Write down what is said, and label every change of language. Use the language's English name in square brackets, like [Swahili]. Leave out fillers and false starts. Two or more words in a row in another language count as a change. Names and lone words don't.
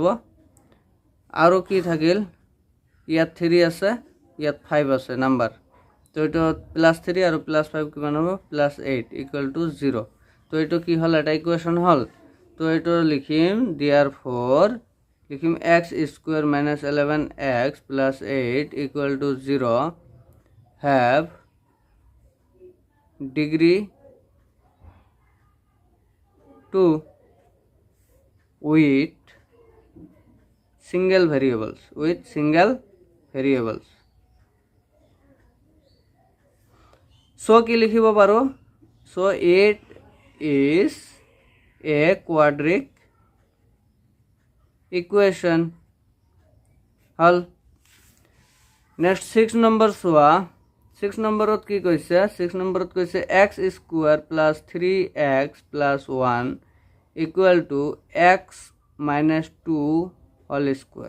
[Assamese] আৰু কি থাকিল ইয়াত 3 আছে, ইয়াত 5 আছে নাম্বাৰ। তো এইটো +3 আৰু +5 কিমান হ'ব +8 = 0। তো এইটো কি হ'ল এটা ইকুৱেশ্যন হ'ল। তো এইটো লিখিম therefore লিখিম x² - 11x + 8 = 0 have [English] degree 2 with single variables so [Assamese] কি লিখিব পাৰো [English] so it is a quadratic equation হল। [Assamese] নেক্সট 6 নম্বৰ চোৱা 6 নম্বৰত কি কৈছে 6 নম্বৰত কৈছে x² + 3x + 1 = x - 2 [English] whole square.